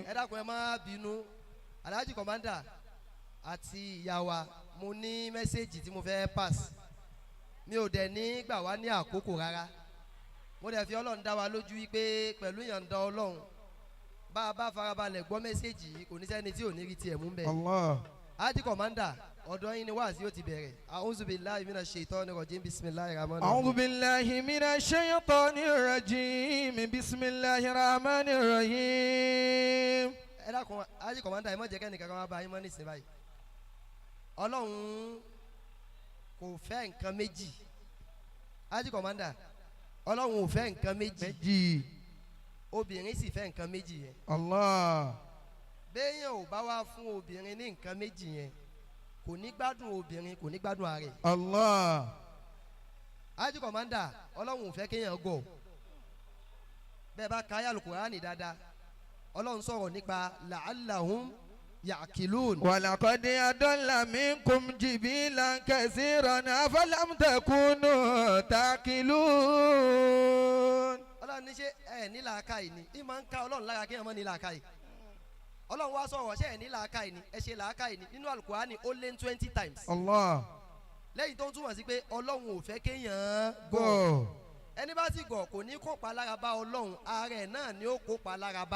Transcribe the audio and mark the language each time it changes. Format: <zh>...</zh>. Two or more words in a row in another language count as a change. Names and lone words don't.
<yo>ẹ dákun ẹ má bínú Alhaji Commander àti ìyá wa mo ní mẹ́sẹ̀gì tí mo fẹ́ pass mi ò dẹ̀ ní gbà wá ní àkókò rárá mo dẹ̀ fi ọlọ́run dá wa lójú wípé pẹ̀lú ìyọ̀ǹda ọlọ́run bá a bá farabalẹ̀ gbọ́ mẹ́sẹ̀gì yìí kò ní sẹ́ni tí ò ní rí tiẹ̀ mú bẹ́ẹ̀. Allah. Alhaji Commander ọ̀dọ̀ yín ni wáàsí yóò ti bẹ̀rẹ̀.</yo> <ar>أعوذ بالله من الشيطان الرجيم بسم الله الرحمن الرحيم. أعوذ بالله من الشيطان الرجيم بسم الله الرحمن الرحيم.</ar> <yo>ẹ dákun Alhaji Commander ẹ má jẹ́ kẹ́nìkan kan wá bá yín mọ́ nísìnyí báyìí. Ọlọ́run kò fẹ́ nǹkan méjì. Alhaji Commander Ọlọ́run ò fẹ́ nǹkan méjì. Obìnrin sì fẹ́ nǹkan méjì yẹn. Allah. béèyàn ò bá wá fún obìnrin ní nǹkan méjì yẹn kò ní gbádùn obìnrin kò ní gbádùn ààrẹ. Allah. Alhaji Commander Ọlọ́run ò fẹ́ kéèyàn gọ̀ bẹ́ẹ̀ bá ka ayé Al-Qur'ani dáadáa Ọlọ́run sọ̀rọ̀ nípa</yo> <ar>لعلهم يعقلون. ولقد أضل منكم جبلا كثيرا أفلم تكونوا تعقلون.</ar> <yo>Ọlọ́run ní ṣe ẹ̀ ní làákàyè ni ìmọ̀ ń ka Ọlọ́run lára kéèyàn mọ́ ní làákàyè. Ọlọ́run wá sọ̀rọ̀ ṣe ẹ̀ ní làákàyè ni ẹ ṣe làákàyè ni nínú Al-Qur'ani ó lé 20 times. Allah. lẹ́yìn tó ń túmọ̀ sí pé Ọlọ́run ò fẹ́ kéèyàn gọ̀. ẹni bá sì gọ̀ kò ní kópa lára bá Ọlọ́run ààrẹ náà ni ó kópa lára bá.</yo>